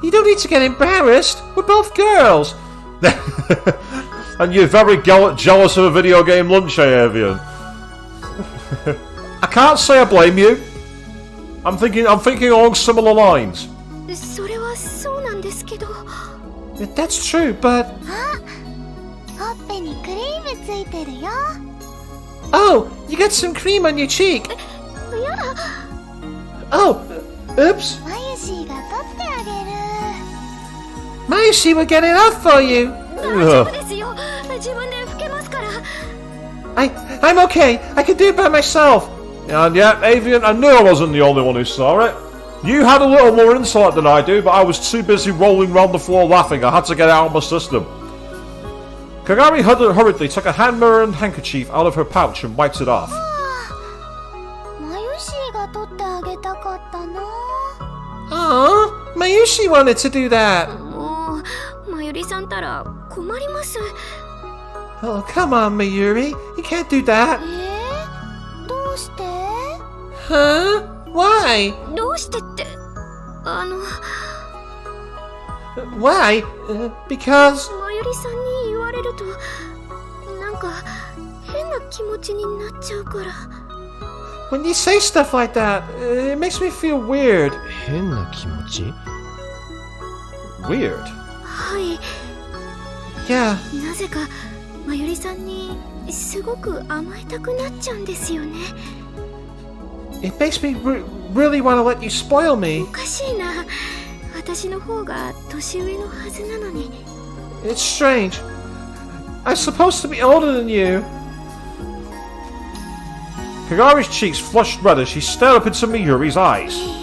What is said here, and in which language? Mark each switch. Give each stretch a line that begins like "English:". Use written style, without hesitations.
English: You don't need to get embarrassed. We're both girls. And you're very jealous of a video game lunch, Avian. I can't say I blame you. I'm thinking along similar lines.
Japanese: それはそうなんですけど。
English: That's true, but...
Japanese: あ、ほっぺにクリームついてるよ。
English: Oh, you got some cream on your cheek.
Japanese: いや、
English: Oh, oops.
Japanese: マユシーが取ってあげる。
English: Mayushi will get it off for you.
Japanese: 大丈夫ですよ。自分で拭けますから。
English: I'm okay. I can do it by myself. And yeah, Avian, I knew I wasn't the only one who saw it. You had a little more insight than I do, but I was too busy rolling around the floor laughing. I had to get it out of my system. Kagari hurriedly took a hand mirror and handkerchief out of her pouch and wiped it off.
Japanese: マユシーが取ってあげたかったな。
English: Aww, Mayushi wanted to do that.
Japanese: もう、マユリさんったら困ります。
English: Oh, come on, Mayuri. You can't do that.
Japanese: どうして？
English: Huh? Why?
Japanese: どうしてって、
English: Why? Because...
Japanese: まゆりさんに言われるとなんか変な気持ちになっちゃうから。
English: When you say stuff like that, it makes me feel weird.
Japanese: 変な気持ち？
English: Weird?
Japanese: はい。
English: Yeah.
Japanese: なぜかまゆりさんにすごく甘えたくなっちゃうんですよね。
English: It makes me really want to let you spoil me.
Japanese: おかしいな。私の方が年上のはずなのに。
English: It's strange. I'm supposed to be older than you. Kagari's cheeks flushed red as she stared up into Miyuri's eyes.